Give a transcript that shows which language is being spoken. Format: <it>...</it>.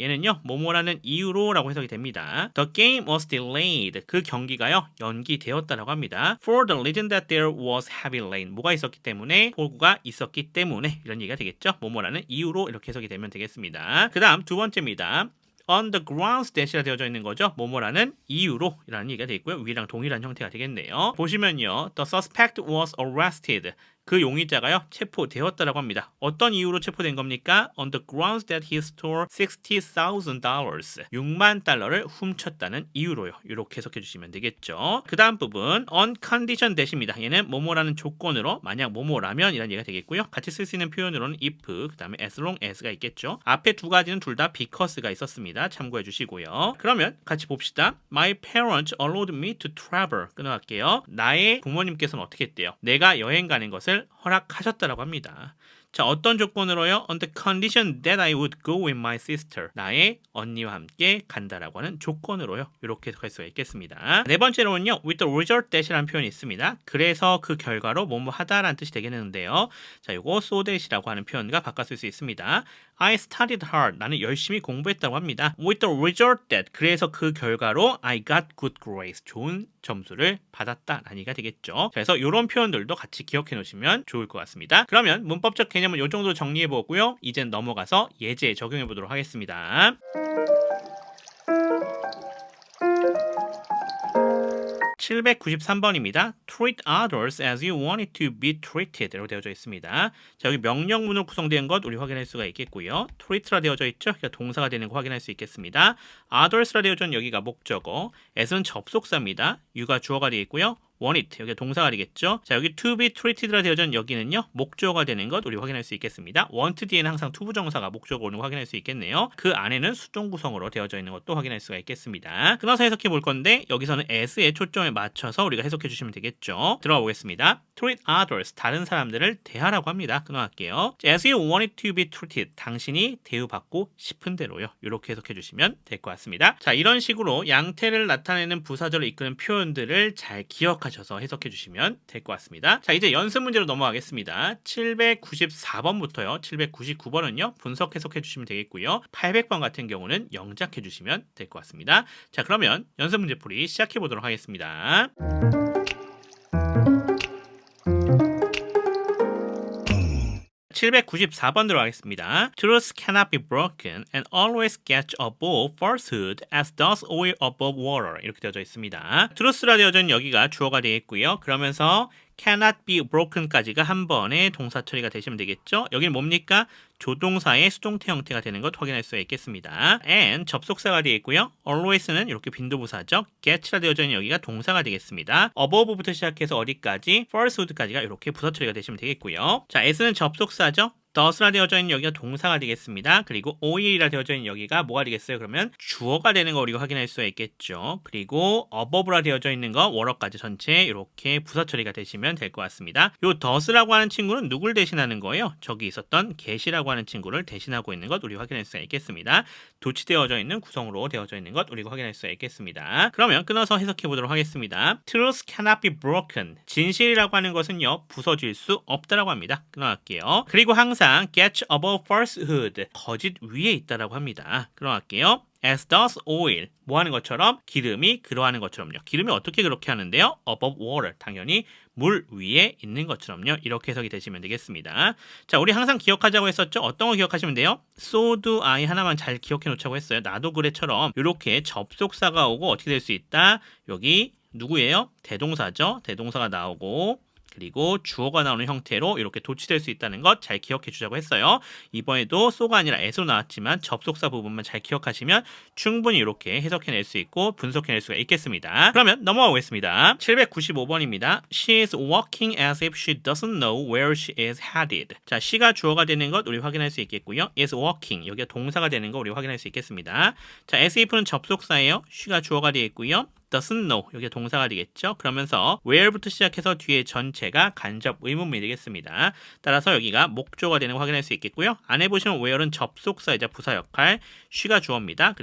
<ko>얘는요, 뭐뭐라는 이유로 라고 해석이 됩니다.</ko> <en>The game was delayed.</en> <ko>그 경기가요, 연기되었다라고 합니다.</ko> <en>For the reason that there was heavy rain.</en> <ko>뭐가 있었기 때문에, 폭우가 있었기 때문에 이런 얘기가 되겠죠. 뭐뭐라는 이유로 이렇게 해석이 되면 되겠습니다. 그 다음 두 번째입니다.</ko> <en>On the grounds that</en> <ko>이라 되어져 있는 거죠. 뭐뭐라는 이유로 라는 얘기가 되겠고요. 위랑 동일한 형태가 되겠네요. 보시면요.</ko> <en>The suspect was arrested.</en> <ko>그 용의자가요, 체포되었다라고 합니다. 어떤 이유로 체포된 겁니까?</ko> <en>On the grounds that he stole $60,000.</en> <ko>6만 달러를 훔쳤다는 이유로요. 이렇게 해석해 주시면 되겠죠. 그 다음 부분,</ko> <en>on condition that</en> <ko>입니다. 얘는 뭐뭐라는 조건으로, 만약 뭐뭐라면 이란 얘기가 되겠고요. 같이 쓸 수 있는 표현으로는 if, 그 다음에</ko> <en>as long as</en> <ko>가 있겠죠. 앞에 두 가지는 둘 다 because가 있었습니다. 참고해 주시고요. 그러면 같이 봅시다.</ko> <en>My parents allowed me to travel.</en> <ko>끊어갈게요. 나의 부모님께서는 어떻게 했대요? 내가 여행 가는 것을 허락하셨다라고 합니다. 자, 어떤 조건으로요?</ko> <en>On the condition that I would go with my sister.</en> <ko>나의 언니와 함께 간다라고 하는 조건으로요. 이렇게 해석할 수가 있겠습니다. 네 번째로는요.</ko> <en>With the result that</en> <ko>이라는 표현이 있습니다. 그래서 그 결과로 뭐뭐 하다라는 뜻이 되겠는데요. 자, 요거</ko> <en>so that</en> <ko>이라고 하는 표현과 바꿔 쓸 수 있습니다.</ko> <en>I studied hard.</en> <ko>나는 열심히 공부했다고 합니다.</ko> <en>With the result that.</en> <ko>그래서 그 결과로</ko> <en>I got good grades.</en> <ko>좋은 점수를 받았다라는 얘기가 되겠죠. 자, 그래서 이런 표현들도 같이 기억해 놓으시면 좋을 것 같습니다. 그러면 문법적 개념은 이 정도로 정리해 보고요. 이젠 넘어가서 예제에 적용해 보도록 하겠습니다. 793번입니다.</ko> <en>Treat others as you wanted to be treated</en> <ko>라고 되어져 있습니다. 자, 여기 명령문으로 구성된 것 우리 확인할 수가 있겠고요. treat라 되어져 있죠? 그러니까 동사가 되는 거 확인할 수 있겠습니다. others라 되어져 있는 여기가 목적어, as는 접속사입니다. you가 주어가 되어 있고요. want it, 여기가 동사가 되겠죠. 자, 여기</ko> <en>to be treated</en> <ko>라 되어져 있는 여기는요, 목적어가 되는 것 우리 확인할 수 있겠습니다. want 뒤에는 항상 투부정사가 목적어로 오는 거 확인할 수 있겠네요. 그 안에는 수동 구성으로 되어져 있는 것도 확인할 수가 있겠습니다. 끊어서 해석해 볼 건데 여기서는 as에 초점에 맞춰서 우리가 해석해 주시면 되겠죠. 들어가 보겠습니다.</ko> <en>treat others,</en> <ko>다른 사람들을 대하라고 합니다. 끊어갈게요.</ko> <en>As you wanted to be treated,</en> <ko>당신이 대우받고 싶은 대로요. 이렇게 해석해 주시면 될 것 같습니다. 자, 이런 식으로 양태를 나타내는 부사절을 이끄는 표현들을 잘 기억하시면 기억하셔서 해석해 주시면 될 것 같습니다. 자, 이제 연습 문제로 넘어가겠습니다. 794번부터요. 799번은요. 분석 해석해 주시면 되겠고요. 800번 같은 경우는 영작해 주시면 될 것 같습니다. 자, 그러면 연습 문제풀이 시작해 보도록 하겠습니다. 794번 들어가겠습니다.</ko> <en>Truth cannot be broken and always gets above falsehood as does oil above water.</en> <ko>이렇게 되어져 있습니다. truth라 되어져 있는 여기가 주어가 되겠고요. 그러면서</ko> <en>cannot be broken</en> <ko>까지가 한 번에 동사 처리가 되시면 되겠죠. 여기는 뭡니까? 조동사의 수동태 형태가 되는 것 확인할 수 있겠습니다. and 접속사가 되겠고요. always는 이렇게 빈도부사죠. get라 되어져 있는 여기가 동사가 되겠습니다. above부터 시작해서 어디까지? falsehood까지가 이렇게 부사 처리가 되시면 되겠고요. 자, as는 접속사죠. does라 되어져 있는 여기가 동사가 되겠습니다. 그리고 oil이라 되어져 있는 여기가 뭐가 되겠어요? 그러면 주어가 되는 거 우리가 확인할 수가 있겠죠. 그리고 above라 되어져 있는 거 워러까지 전체 이렇게 부사 처리가 되시면 될 것 같습니다. 요 does라고 하는 친구는 누굴 대신하는 거예요? 저기 있었던 get이라고 하는 친구를 대신하고 있는 것 우리 확인할 수가 있겠습니다. 도치되어져 있는 구성으로 되어져 있는 것 우리가 확인할 수가 있겠습니다. 그러면 끊어서 해석해 보도록 하겠습니다. Truth cannot be broken. 진실이라고 하는 것은요 부서질 수 없다라고 합니다. 끊어갈게요. 그리고 항상</ko> <en>gets above falsehood.</en> <ko>거짓 위에 있다라고 합니다. 끊어갈게요.</ko> <en>As does oil.</en> <ko>뭐 하는 것처럼? 기름이 그러하는 것처럼요. 기름이 어떻게 그렇게 하는데요?</ko> <en>Above water.</en> <ko>당연히 물 위에 있는 것처럼요. 이렇게 해석이 되시면 되겠습니다. 자, 우리 항상 기억하자고 했었죠? 어떤 거 기억하시면 돼요?</ko> <en>So do I</en> <ko>하나만 잘 기억해 놓자고 했어요. 나도 그래처럼 이렇게 접속사가 오고 어떻게 될 수 있다? 여기 누구예요? 대동사죠. 대동사가 나오고 그리고 주어가 나오는 형태로 이렇게 도치될 수 있다는 것 잘 기억해 주자고 했어요. 이번에도 so가 아니라 as로 나왔지만 접속사 부분만 잘 기억하시면 충분히 이렇게 해석해낼 수 있고 분석해낼 수가 있겠습니다. 그러면 넘어가 보겠습니다. 795번입니다.</ko> <en>She is walking as if she doesn't know where she is headed.</en> <ko>자, she가 주어가 되는 것 우리 확인할 수 있겠고요. is walking 여기가 동사가 되는 거 우리 확인할 수 있겠습니다. 자, as if는 접속사예요. she가 주어가 되겠고요. doesn't know 여기가 동사가 되겠죠. 그러면서 where부터 시작해서 뒤에 전체가 간접 의문문이 되겠습니다. 따라서 여기가 목조가 되는 거 확인할 수 있겠고요. 안에 보시면 where는 접속사이자 부사 역할, she가 주어입니다.</ko>